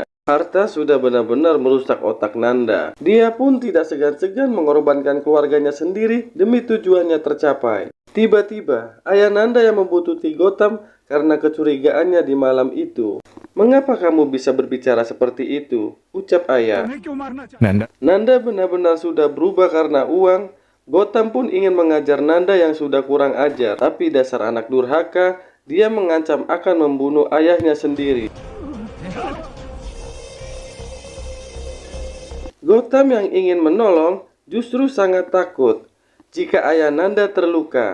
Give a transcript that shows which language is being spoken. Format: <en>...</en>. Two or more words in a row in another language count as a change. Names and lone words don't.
<id>Harta sudah benar-benar merusak otak Nanda. Dia pun tidak segan-segan mengorbankan keluarganya sendiri demi tujuannya tercapai. Tiba-tiba, ayah Nanda yang membuntuti Gotham karena kecurigaannya di malam itu. Mengapa kamu bisa berbicara seperti itu? Ucap ayah.</id> <hi>तुम्हें क्यों मारना चाहते?</hi> <id>Nanda benar-benar sudah berubah karena uang. Gotham pun ingin mengajar Nanda yang sudah kurang ajar. Tapi dasar anak durhaka, dia mengancam akan membunuh ayahnya sendiri. Gautam yang ingin menolong justru sangat takut jika ayah Nanda terluka.</id>